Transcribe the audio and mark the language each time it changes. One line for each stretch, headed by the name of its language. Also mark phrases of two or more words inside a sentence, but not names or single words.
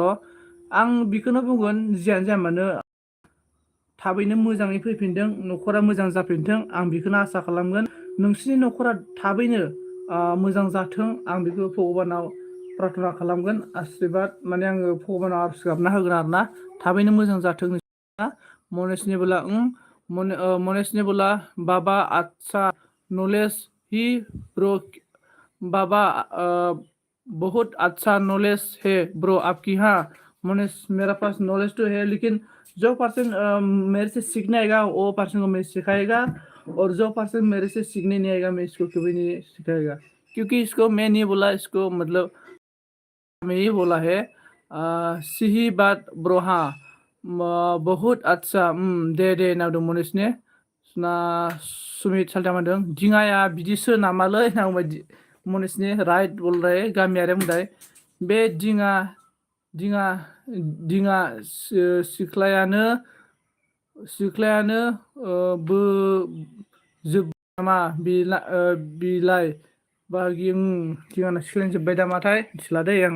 Bodo: आं बेखौनो बुंगोन, जियानो जाया मानो थाबैनो मोजाङै फैफिनदों, न'खरा मोजां जाफिनथों, आं बेखौनो आसा खालामगोन। नोंसिनि न'खरा थाबैनो मोजां जाथों, आं बेखौ भगबानाव प्रार्थना खालामगोन। आशीर्बाद माने आङो भगबानाव आरज गाबना होगोन आरोना, थाबैनो मोजां जाथों नोंसिना।
Hindi: मनेश ने बोला बाबा अच्छा नॉलेज ही ब्रो। बाबा बहुत अच्छा नॉलेज है ब्रो आपकी। हाँ मनीष, मेरा पास नॉलेज तो है, लेकिन जो पर्सन मेरे से सीखने आएगा वो पर्सन को मैं सिखाएगा, और जो पर्सन मेरे से सीखने नहीं आएगा मैं इसको कभी नहीं सिखाएगा। क्योंकि इसको मैं नहीं बोला, इसको मतलब मैं ही बोला है। सही बात ब्रो। हाँ बहुत अच्छा।
Bodo: दे नावदों मनीष ने ना सुमित साल्टामादों दिङाया बिदिसो नामालै नांबाय मनीष
Hindi: ने राइट बोल रहे
Bodo: गामियारि बुंबाय बे दिङा सिख्लायानो बो जोब नामा बिलाय बागि दिङाना सिख्लायजोब्बाय दामाथाय मिथिला दै आङो।